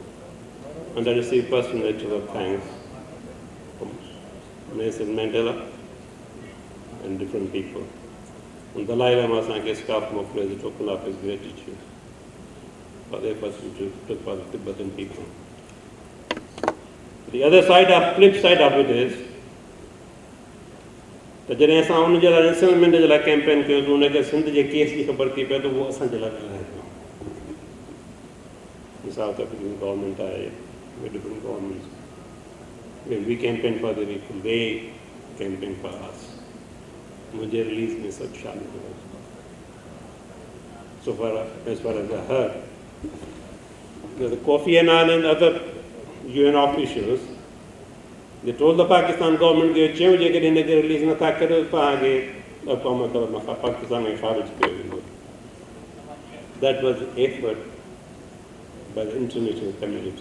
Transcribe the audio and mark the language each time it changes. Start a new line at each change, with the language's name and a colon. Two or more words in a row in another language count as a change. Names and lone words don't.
English: And I received personal letters of thanks from Nelson Mandela and different people. And the Dalai Lama sanke staff as a token of his gratitude for their pursuit for the Tibetan people. The other side, of flip side of it is that
Sindhi: जॾहिं असां उन जे लाइ नेशनल जे लाइ कैंपेन कयो त उनखे सिंध जे केस जी ख़बर थी पए त उहो असांजे लाइ ॻाल्हाए पियो।
English: South African government आहे, different governments, we campaign for the people, they campaign for us।
Sindhi: मुंहिंजे रिलीज़ में सभु शामिल हुओ।
English: So far as I heard, the Kofi Annan and other UN officials, they told the Pakistan government that if you release the that was the effort by the international community.